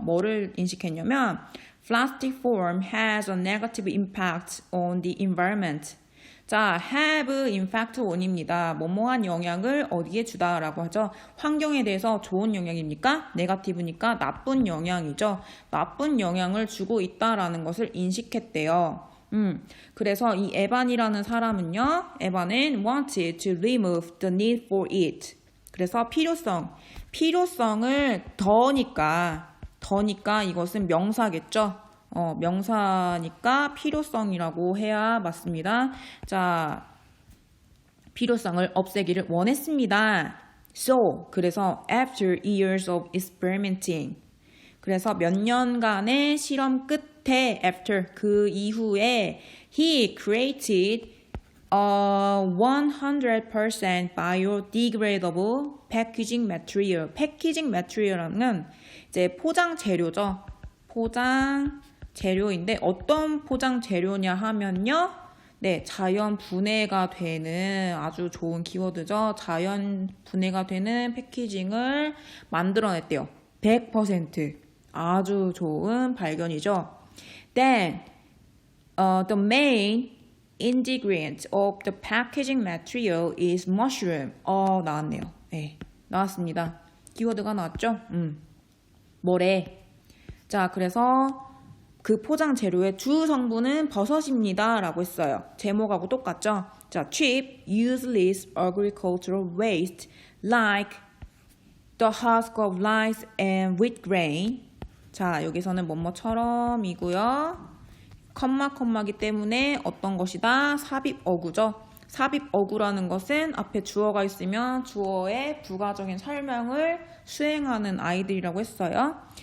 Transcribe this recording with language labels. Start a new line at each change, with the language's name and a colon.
Korean: 뭐를 인식했냐면
English: plastic foam has a negative impact on the environment.
Korean: 자,
English: have impact on
Korean: 입니다. 뭐뭐한 영향을 어디에 주다라고 하죠. 환경에 대해서 좋은 영향입니까? 네거티브니까 나쁜 영향이죠. 나쁜 영향을 주고 있다라는 것을 인식했대요. 그래서 이 에반이라는 사람은요, 에반은
English: wanted to remove the need for it.
Korean: 그래서 필요성을 더니까 이것은 명사겠죠. 명사니까 필요성이라고 해야 맞습니다. 자, 필요성을 없애기를 원했습니다.
English: So,
Korean: 그래서
English: after years of experimenting.
Korean: 그래서 몇 년간의 실험 끝에
English: after
Korean: 그 이후에
English: he created a 100% biodegradable packaging material.
Korean: 패키징 material은 이제 포장 재료죠. 포장 재료인데 어떤 포장 재료냐 하면요. 네, 자연 분해가 되는 아주 좋은 키워드죠. 자연 분해가 되는 패키징을 만들어냈대요. 100% 아주 좋은 발견이죠.
English: Then, the main ingredient of the packaging material is mushroom.
Korean: 나왔네요. 네, 나왔습니다. 키워드가 나왔죠? 뭐래? 자, 그래서 그 포장 재료의 주 성분은 버섯입니다. 라고 했어요. 제목하고 똑같죠?
English: 자, cheap, useless agricultural waste like the husk of rice and wheat grain.
Korean: 자, 여기서는 뭐뭐처럼이고요. 컴마기 때문에 어떤 것이다? 삽입어구죠. 삽입어구라는 것은 앞에 주어가 있으면 주어의 부가적인 설명을 수행하는 아이들이라고 했어요.